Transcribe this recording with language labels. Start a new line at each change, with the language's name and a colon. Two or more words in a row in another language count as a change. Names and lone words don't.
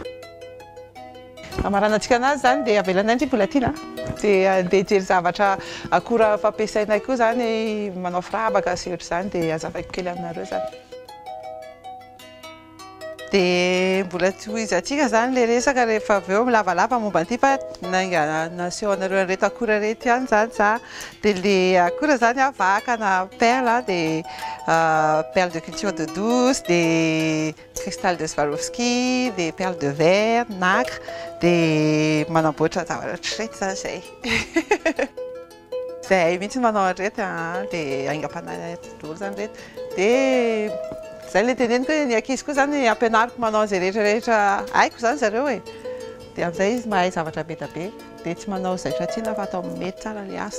Malagasy: Amaranantsika anazy zany dia avelanay ndry volatina dia andeha hijery zavatra akora fampiasainay koa zany manao firavaka sy ohatra zany dia azavaiko kely aminareo zany. Dia mbola tohizantsika zany le resaka rehefa avy eo milavalava momba an'ity fa naseho anareo an'ireto akora reto ihany zany za dia le akora zany vakana perle dia
French: perle de culture d'eau douce
Malagasy: dia
French: cristal de Swarovski
Malagasy: dia
French: perle de verre,
Malagasy: nacre dia manamboatra zavatra reto zany zay. Zay mihitsy manao an'ireto dia aingam-panahy daholo zany reto dia zay le teneniko hoe ny ankizy koa zany ampianariko manao an'izay rehetrarehetra haiko zany zareo e dia amin'izay izy mahay zavatra be da be dia tsy manao zaitra tsinona fa atao mety tsara le asa.